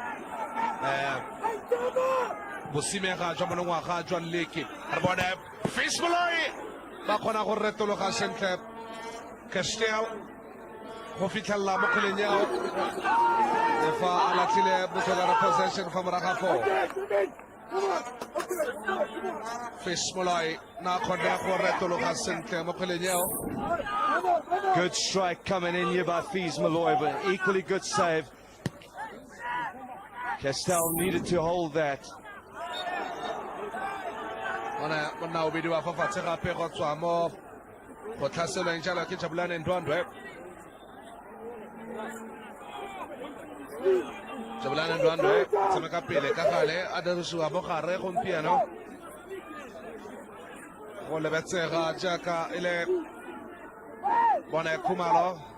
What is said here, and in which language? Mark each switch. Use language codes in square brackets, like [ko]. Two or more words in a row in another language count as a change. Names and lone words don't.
[tn] bosimega jwa monongwaga jwa leke re bone Fisboloi ba kgona go retologa sentle Castel go fitlhelela mo kgweleng yao fa a latlhile botshwelana possession fa moraga fo Fisboloi na kgone go retologa sentle mo kgweleng yao. [en] Good strike coming in here by Fiz Malloy, but equally good save. Castel needed to hold that. [tn] Monna o bidiwa fa fatshe gape go tswa mo go tlhaselweng jalo ke Jabulani Ndwandwe. Jabulani Ndwandwe tshameka pele ka gale a dirisiwa mo gare gompieno go lebetsega jaaka e le bone Khumalo